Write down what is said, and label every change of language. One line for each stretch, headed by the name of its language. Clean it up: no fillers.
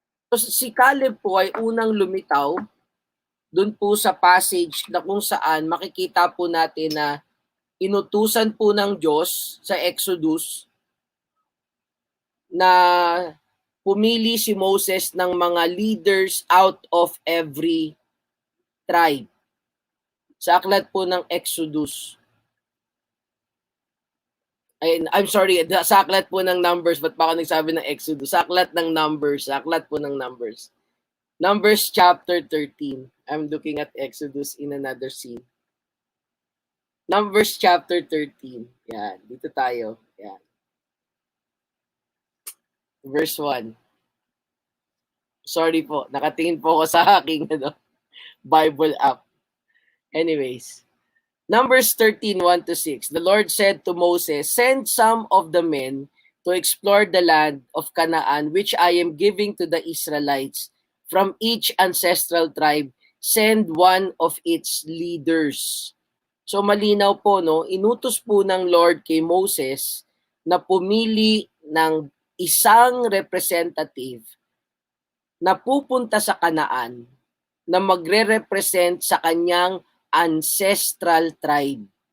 Filipino: So, si Caleb po ay unang lumitaw doon po sa passage na kung saan makikita po natin na inutusan po ng Diyos sa Exodus na pumili si Moses ng mga leaders
English: out of every tribe.
Filipino: Sa aklat po ng Exodus.
English: I'm sorry,
Filipino: sa aklat po ng Numbers, ba't pa ako nagsabi ng Exodus? Sa aklat ng Numbers, sa aklat po ng Numbers.
English: Numbers chapter 13. I'm looking at Exodus in another scene. Numbers chapter 13.
Filipino: Yan, dito tayo. Yan.
English: Verse 1.
Filipino: Sorry po, nakatingin po ako sa aking Bible app.
English: Anyways, Numbers 13, 1-6. The Lord said to Moses, "Send some of the men to explore the land of Canaan, which I am giving to the Israelites. From each ancestral tribe, send one of its leaders."
Filipino: So malinaw po, no? Inutos po ng Lord kay Moses na pumili ng isang representative na pupunta sa Canaan na magre-represent sa kanyang ancestral tribe.